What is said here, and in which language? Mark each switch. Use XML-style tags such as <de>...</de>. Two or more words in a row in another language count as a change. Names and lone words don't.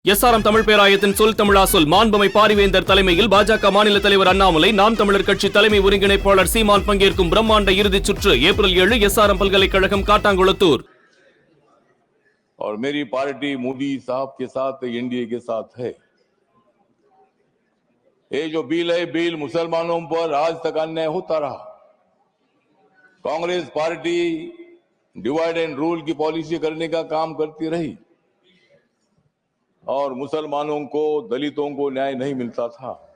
<ta>எஸ்ஆர்எம் தமிழ் பேராயத்தின் சொல் தமிழா சொல் மாண்புமை பாரிவேந்தர் தலைமையில் பாஜக மாநில தலைவர் அண்ணாமலை, நாம் தமிழர் கட்சி தலைமை ஒருங்கிணைப்பாளர் சீமான் பங்கேற்கும் பிரம்மாண்ட இறுதிச் சுற்று ஏப்ரல் 7 எஸ்ஆர்எம் பல்கலைக்கழகம் काटांगुलतूर।</ta> <hi>और मेरी पार्टी मोदी साहब के साथ एनडीए के साथ है। ये जो बिल है, बिल मुसलमानों पर आज तक अन्याय होता रहा। कांग्रेस पार्टी</hi> <en>divide and rule</en> <hi>की पॉलिसी करने का काम करती रही और मुसलमानों को, दलितों को न्याय नहीं मिलता था।</hi>